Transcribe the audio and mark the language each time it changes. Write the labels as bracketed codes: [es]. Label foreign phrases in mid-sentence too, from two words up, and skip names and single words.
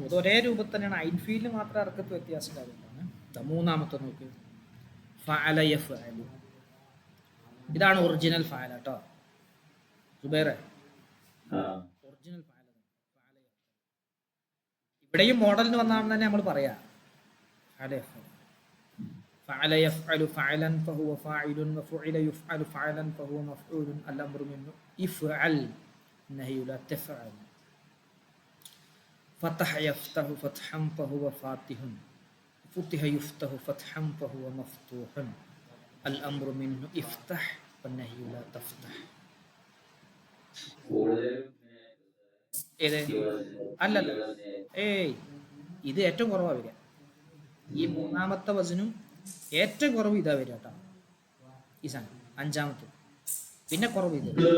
[ml] ഇത് ഒരേ രൂപത്തിൽ തന്നെയാണ്, ഐൻഫീൽഡിൽ മാത്രം അറക്കത്ത് വ്യത്യാസം ഉണ്ടാകുന്നതാണ്. മൂന്നാമത്തെ നോക്കി, [ar] فعل يفعل. [ml] ഇതാണ് ഒറിജിനൽ ഫഅല കേട്ടോ സുബൈറെ, ഒറിജിനൽ ഫഅല. ഇവിടെയും മോഡലിന് വന്നാണെന്ന് തന്നെ നമ്മൾ പറയാ. [ar] فعل يفعل فعلا فهو فاعل وفعل يفعل فعلا فهو مفعول الأمر منه افعل النهي لا تفعل. فتح يفتح فتحا فهو فاتح فتح يفتح فتحا فهو مفتوح الأمر منه افتح والنهي لا تفتح. [ml] ഏത്? അല്ലല്ല, ഏയ് ഇത് ഏറ്റവും കുറവാ വരിക. ഈ മൂന്നാമത്തെ വസനും ഏറ്റവും കുറവ് ഇതാ വരിക കേട്ടോ, ഈ സാധനം അഞ്ചാമത്തെ. പിന്നെ കുറവ് ഇത്.